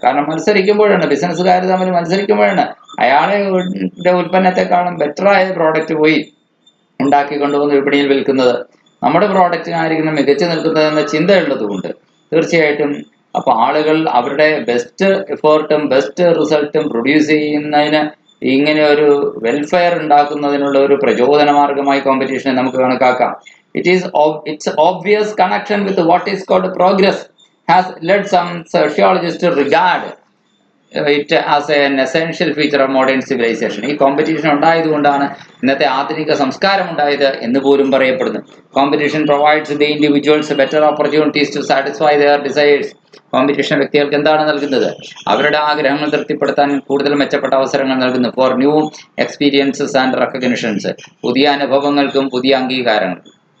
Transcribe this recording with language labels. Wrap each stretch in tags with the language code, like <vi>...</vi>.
<ml>കാരണം മത്സരിക്കുമ്പോഴാണ്, ബിസിനസ്സുകാർ തമ്മിൽ മത്സരിക്കുമ്പോഴാണ് അയാളെ ഉൽപ്പന്നത്തെക്കാളും ബെറ്ററായ പ്രോഡക്റ്റ് പോയി ഉണ്ടാക്കി കൊണ്ടുവന്ന് വിപണിയിൽ വിൽക്കുന്നത്. നമ്മുടെ പ്രോഡക്റ്റിനായിരിക്കണം മികച്ചു നിൽക്കുന്നതെന്ന ചിന്തയുള്ളത് കൊണ്ട് തീർച്ചയായിട്ടും അപ്പൊ ആളുകൾ അവരുടെ ബെസ്റ്റ് എഫേർട്ടും ബെസ്റ്റ് റിസൾട്ടും പ്രൊഡ്യൂസ് ചെയ്യുന്നതിന് ഇങ്ങനെ ഒരു വെൽഫെയർ ഉണ്ടാക്കുന്നതിനുള്ള ഒരു പ്രചോദന മാർഗമായി കോമ്പറ്റീഷനെ നമുക്ക് കണക്കാക്കാം.</ml> <en>Its obvious connection with what is called progress has led some sociologists to regard it as an essential feature of modern civilization.</en> <ml>ഈ കോമ്പറ്റീഷൻ ഉണ്ടായതുകൊണ്ടാണ് ഇന്നത്തെ ആധുനിക സംസ്കാരം ഉണ്ടായത് എന്ന് പോലും പറയപ്പെടുന്നു.</ml> <en>Competition provides the individuals better opportunities to satisfy their desires.</en> <ml>Competition വ്യക്തികൾക്ക് എന്താണ് നൽകുന്നത്? അവരുടെ ആഗ്രഹങ്ങൾ തൃപ്തിപ്പെടുത്താൻ കൂടുതൽ മെച്ചപ്പെട്ട അവസരങ്ങൾ നൽകുന്നു.</ml> <en>For new experiences and recognitions.</en> <ml>പുതിയ അനുഭവങ്ങൾക്കും പുതിയ അംഗീകാരങ്ങൾക്കും.</ml>